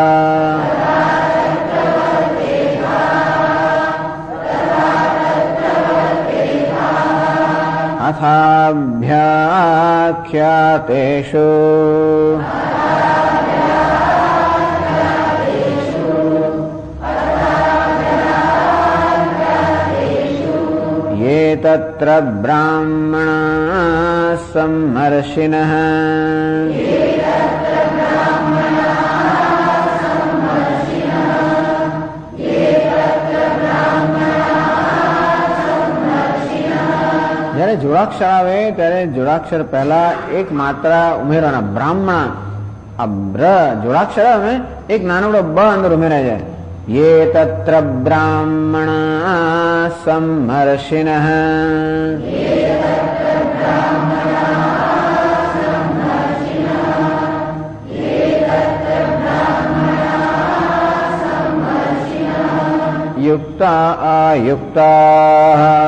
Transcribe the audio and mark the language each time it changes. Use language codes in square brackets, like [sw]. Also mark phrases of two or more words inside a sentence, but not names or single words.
[sa] अथाभ्याख्यातेषु ये तत्र ब्राह्मणा सम्मर्षिणः [gu] જ્યારે જોડાક્ષર આવે ત્યારે જોડાક્ષર પહેલા એક માત્રા ઉમેરવાના. બ્રાહ્મણ આ બ્ર જોડાક્ષર આવે એક નાનકડો બ અંદર ઉમેરાય જાય. [sa] ये तत्र ब्राह्मणा सम्मर्षिणः युक्ता अयुक्ताः